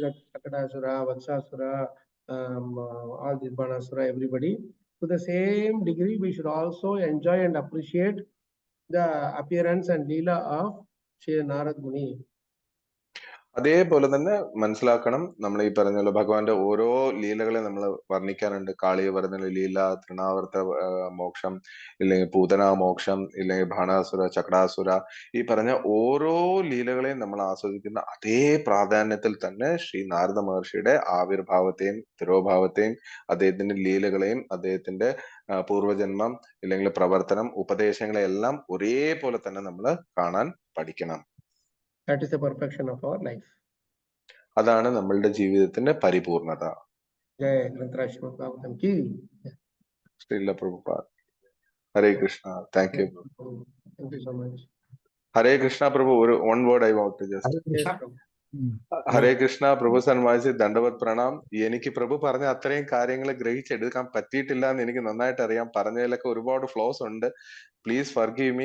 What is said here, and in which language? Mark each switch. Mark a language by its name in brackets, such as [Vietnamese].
[English] That Sakadasura, Vatsasura, all these Banasura, everybody. To the same degree, we should also enjoy and appreciate the appearance and leela of Shri Narad Muni. [Malayalam] അതേപോലെ തന്നെ മനസ്സിലാക്കണം, നമ്മൾ ഈ പറഞ്ഞ പോലെ ഭഗവാന്റെ ഓരോ ലീലകളെ നമ്മൾ വർണ്ണിക്കാനുണ്ട്. കാളിയവർദ്ധന ലീല, തൃണാവർത്ത മോക്ഷം, ഇല്ലെങ്കിൽ പൂതന മോക്ഷം, ഇല്ലെങ്കിൽ ബാണാസുര, ചക്രാസുര, ഈ പറഞ്ഞ ഓരോ ലീലകളെയും നമ്മൾ ആസ്വദിക്കുന്ന അതേ പ്രാധാന്യത്തിൽ തന്നെ ശ്രീ നാരദ മഹർഷിയുടെ ആവിർഭാവത്തെയും തിരോഭാവത്തെയും അദ്ദേഹത്തിന്റെ ലീലകളെയും അദ്ദേഹത്തിന്റെ പൂർവജന്മം ഇല്ലെങ്കിൽ പ്രവർത്തനം, ഉപദേശങ്ങളെ എല്ലാം ഒരേപോലെ തന്നെ നമ്മൾ കാണാൻ പഠിക്കണം. [English] That is the perfection of our life. [Malayalam] അതാണ് നമ്മളുടെ ജീവിതത്തിന്റെ പരിപൂർണത. [Hindi] Jai Granthara Srimad Bhagavatam ki. [Malayalam] Srila Prabhupada. Hare Krishna. [English] Thank you. Thank you so much. [Malayalam] Hare Krishna Prabhu. [English] one word I want to just. [Malayalam] ഹരേ കൃഷ്ണ പ്രഭു സന്മാനിച്ച് ദണ്ഡവത് പ്രണാം. എനിക്ക് പ്രഭു പറഞ്ഞ അത്രയും കാര്യങ്ങൾ ഗ്രഹിച്ചെടുക്കാൻ പറ്റിയിട്ടില്ല എന്ന് എനിക്ക് നന്നായിട്ട് അറിയാം. പറഞ്ഞതിലൊക്കെ ഒരുപാട് ഫ്ലോസ് ഉണ്ട്. [English] Please forgive me.